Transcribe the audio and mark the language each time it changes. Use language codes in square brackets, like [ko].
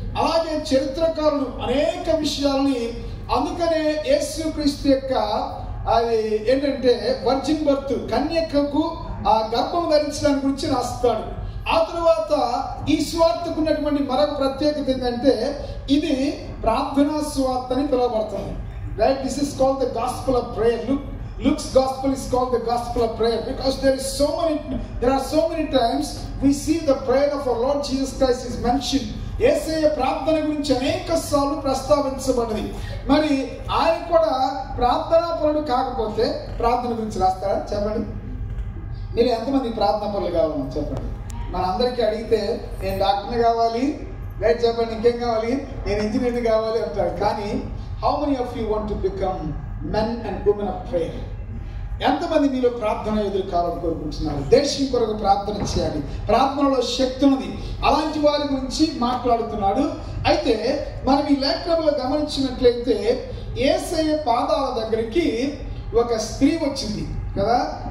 [te] అలాగే చరిత్రకారులు అనేక విషయాల్ని, అందుకనే యేసుక్రీస్తు యొక్క అది ఏంటంటే వర్జిన్ బర్త్, కన్యకకు ఆ గర్భం ధరించడానికి గురించి రాస్తాడు. ఆ తరువాత ఈ సువార్తకు ఉన్నటువంటి మరొక ప్రత్యేకత ఏంటంటే ఇది ప్రార్థనా సువార్త అని పిలువబడుతుంది. [en] Right? This is called the gospel of prayer. Luke's gospel is called the gospel of prayer because there are so many times we see the prayer of our Lord Jesus Christ is mentioned. [te] యేసయ్య ప్రార్థన గురించి అనేక సార్లు ప్రస్తావించబడింది. మరి ఆయన కూడా ప్రార్థనాపరుడు కాకపోతే ప్రార్థన గురించి రాస్తారా? చెప్పండి. మీరు ఎంతమంది ప్రార్థనా పరులు కావాలని చెప్పండి. మనందరికీ అడిగితే నేను డాక్టర్ని కావాలి, రైట్ చెప్పండి, ఇంకేం కావాలి, నేను ఇంజనీర్ని కావాలి అంటారు. కానీ [en] how many of you want to become men and women of prayer? [te] ఎంతమంది మీలో ప్రార్థన ఎదురు కావాలని కోరుకుంటున్నారు? దేశం కొరకు ప్రార్థన చేయాలి. ప్రార్థనలో శక్తి ఉంది. అలాంటి వారి గురించి మాట్లాడుతున్నాడు. అయితే మనం ఈ లేఖనంలో గమనించినట్లయితే యేసయ్య పాదాల దగ్గరికి ఒక స్త్రీ వచ్చింది కదా.